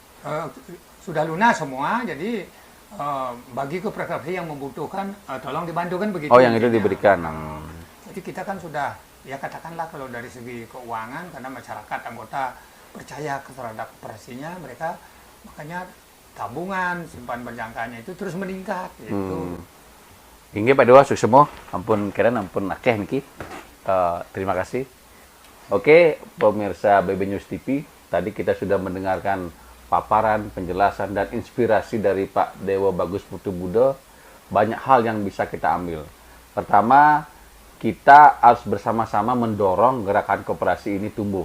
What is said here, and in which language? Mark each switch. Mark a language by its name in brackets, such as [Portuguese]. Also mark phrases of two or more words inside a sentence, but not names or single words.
[Indonesian] Sudah lunas semua, jadi bagi koperasi yang membutuhkan tolong dibantu kan begitu. Oh, yang itu diberikan. Jadi kita kan sudah, ya katakanlah kalau dari segi keuangan, karena masyarakat anggota percaya terhadap koperasinya, mereka makanya tabungan, simpan berjangkanya itu terus meningkat gitu. Inggih Pak Dewo, sukses semua. [Javanese] Ampun keren, ampun akeh niki. [Indonesian] Terima kasih. Oke, pemirsa BB News TV, tadi kita sudah mendengarkan paparan, penjelasan dan inspirasi dari Pak Dewo Bagus Putubudo. Banyak hal yang bisa kita ambil. Pertama, kita harus bersama-sama mendorong gerakan koperasi ini tumbuh.